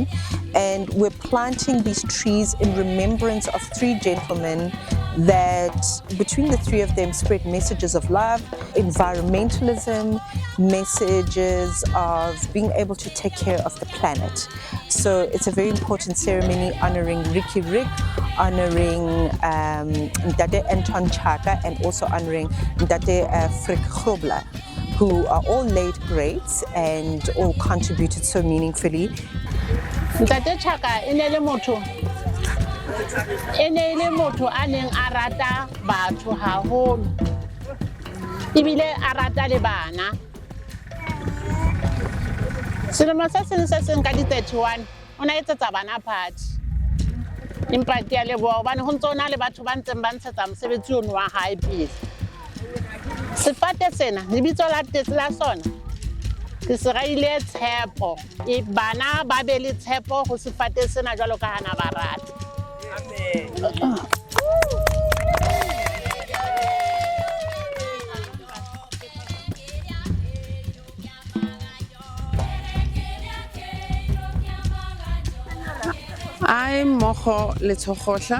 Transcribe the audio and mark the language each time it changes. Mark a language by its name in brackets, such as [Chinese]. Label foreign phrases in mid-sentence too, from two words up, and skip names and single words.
[English] And we're planting these trees in remembrance of three gentlemen that, between the three of them, spread messages of love, environmentalism, messages of being able to take care of the planet. So it's a very important ceremony honoring Riky Rick, honoring Anton, Chaka, and also honoring Frick Grobler, who are all late greats and all contributed so meaningfully. [Southern Sotho] Chaka inele motho a neng a rata batho haholo, ebile a rata le bana. Selemo se seng ka di-31 o ne a etsetsa bana party, empa ke a leboha hobane ho ntso na le batho ba ntseng ba ntshetsa mosebetsi ono wa hae pele. Sefate sena lebitso la sona ke se raile tshepo, bana ba be le tshepo ho sefate sena jwalo ka hana ba rata. [English] Amen. I'm Mogo Letsokhosha.